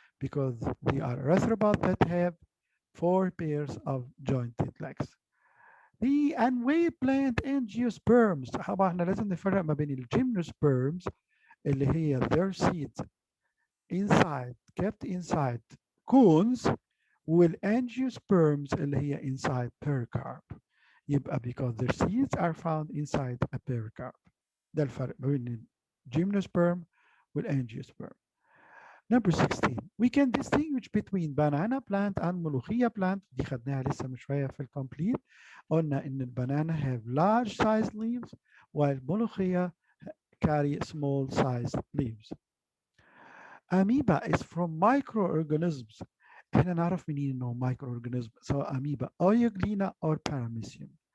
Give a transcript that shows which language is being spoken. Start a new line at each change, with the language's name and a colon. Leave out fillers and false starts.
English: Because they are arthropods that have 4 pairs of jointed legs. The unweighted plant angiosperms.
Arabic: طبعا احنا لازم نفرق ما بين الجيمنوسperms اللي هي
English: their seeds inside kept inside cones
Arabic: والangiosperms اللي هي
English: inside pericarp. يبقى because their seeds are found inside a pericarp.
Arabic: ده الفرق ما بين
English: الجيمنوسperm والangiosperm. Number 16, we can distinguish between banana plant and ملوخية plant.
Arabic: دي خدناها لسه من شوية في الكومبليت. قلنا إن
English: البنانا have large sized leaves while ملوخية carry small sized leaves. Amoeba is from microorganisms.
Arabic: احنا نعرف منين انه
English: microorganism سواء amoeba euglena or paramecium.